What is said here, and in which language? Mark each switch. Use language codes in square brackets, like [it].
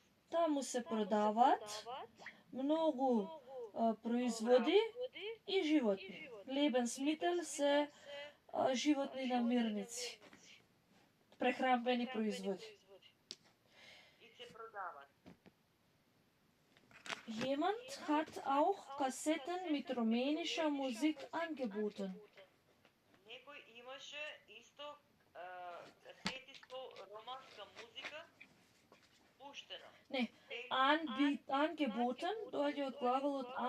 [mk] таму се продаваат многу производи и животни. Lebensmittel се животни намирници, прехранбени производи. И се продават. [de] Jemand hat auch Kassetten mit rumänischer Musik angeboten. [mk] Некој имаше исто касети со романска музика пуштено. Не, angeboten доаѓа од глаголот